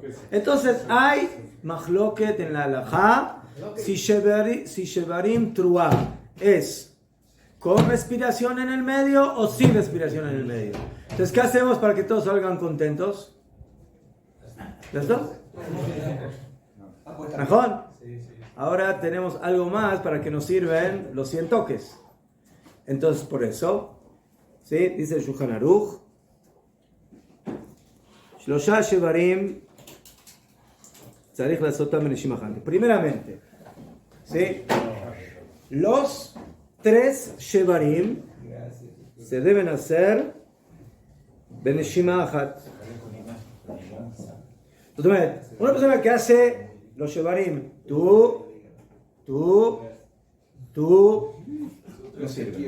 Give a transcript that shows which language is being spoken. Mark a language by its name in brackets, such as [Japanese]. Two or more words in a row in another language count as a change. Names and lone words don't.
[Spanish] Entonces hay mahloket en la halajá si [Hebrew] שברים תרועה [Spanish] es con respiración en el medio o sin respiración en el medio. Entonces, ¿qué hacemos para que todos salgan contentos? ¿Listo? ¿Mejor? Ahora tenemos algo más para que nos sirven los 100 toques. Entonces, por eso, ¿sí? Dice el [Hebrew] Shulchan Aruch, שלושה שברים צריך לעשותם בנשימה אחת. [Spanish] Primeramente, ¿sí? Los 3 Shevarim se deben hacer [Hebrew] בנשימה אחת. [Spanish] Entonces, una persona que hace los Shevarim, tú, no sirve.